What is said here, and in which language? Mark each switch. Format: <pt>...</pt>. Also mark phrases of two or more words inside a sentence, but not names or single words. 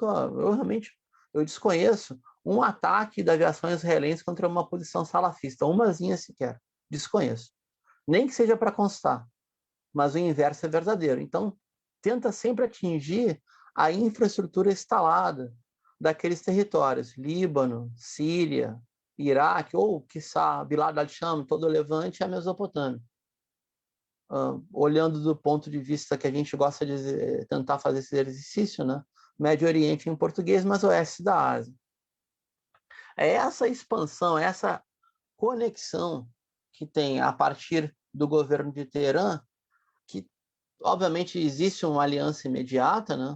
<pt>Eu desconheço um ataque da aviação israelense contra uma posição salafista, umazinha sequer, desconheço. Nem que seja para constar, mas o inverso é verdadeiro. Então, tenta sempre atingir a infraestrutura instalada daqueles territórios, Líbano, Síria, Iraque, ou, quiçá, Bilad al-Sham, todo o Levante e a Mesopotâmia. Olhando do ponto de vista que a gente gosta de tentar fazer esse exercício, né? Médio Oriente em português, mas oeste da Ásia. É essa expansão, essa conexão que tem a partir do governo de Teherã, que obviamente existe uma aliança imediata, né?</pt>